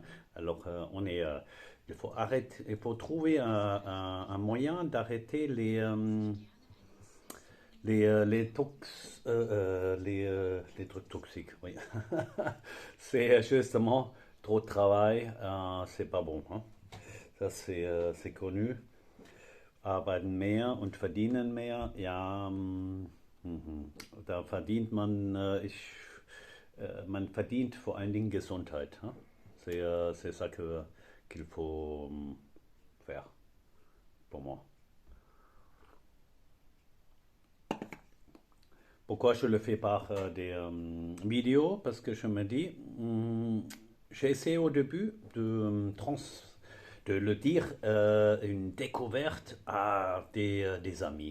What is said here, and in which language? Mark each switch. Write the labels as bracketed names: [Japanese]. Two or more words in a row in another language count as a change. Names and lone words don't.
[French] Alors, il faut trouver un moyen d'arrêter les trucs toxiques. Oui. C'est justement trop de travail, c'est pas bon. Hein. Ça, c'est connu. [German] Arbeiten mehr und verdienen mehr. Ja, da verdient man, man verdient vor allen Dingen Gesundheit. [French] Hein. C'est ça qu'il faut faire pour moi. Pourquoi je le fais par des vidéos? Parce que je me dis, j'ai essayé au début de le dire une découverte à des amis.